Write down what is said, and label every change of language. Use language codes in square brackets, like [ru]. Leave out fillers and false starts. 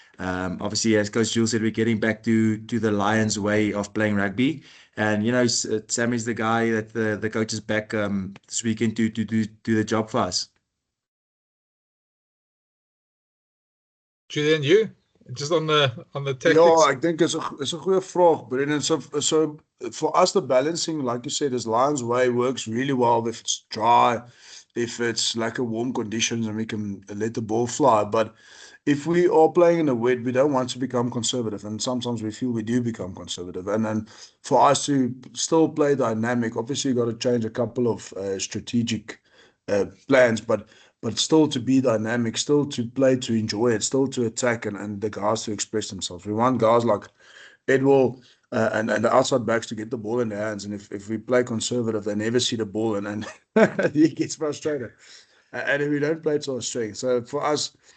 [en] Obviously, as Coach Jules said, we're getting back to the Lions way of playing rugby. And, Sammy's the guy that the coaches back this weekend to do the job for us. Julian, you just on the tactics. [af] Ja, ek dink is 'n goeie vraag, Brendan. [en] So for us, the balancing, like you said, is Lions way works really well if it's dry, if it's like a warm conditions, and we can let the ball fly. But if we are playing in the wet, we don't want to become conservative, and sometimes we feel we do become conservative. And then for us to still play dynamic, obviously you got to change a couple of strategic plans, but still to be dynamic, still to play, to enjoy it, still to attack, and the guys to express themselves. We want guys like Edwill and the outside backs to get the ball in their hands. And if we play conservative, they never see the ball, and he gets frustrated. And if we don't play to our strength. So for us,